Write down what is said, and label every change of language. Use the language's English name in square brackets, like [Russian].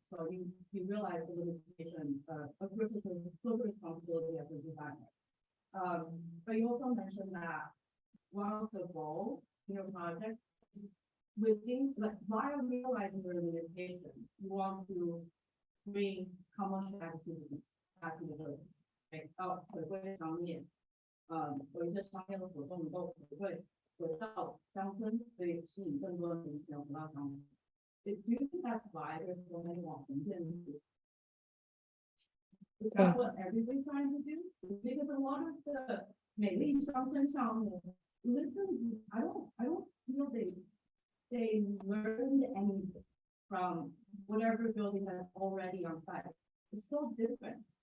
[English] So you realize the limitation of versus the social responsibility as a designer. But you also mentioned that one of the goals in your project is within, like, while realizing the limitation, you want to bring commercial activities back to the village, right? [Chinese] 回归商业，有一些商业的活动能够回到乡村，所以吸引更多的年轻人回到乡村。 [English] Do you think that's why there's so many 网红建筑? Is that what everybody's trying to do? Because a lot of the 美丽乡村项目 literally, I don't feel they learned anything from whatever building that's already on site. It's so different.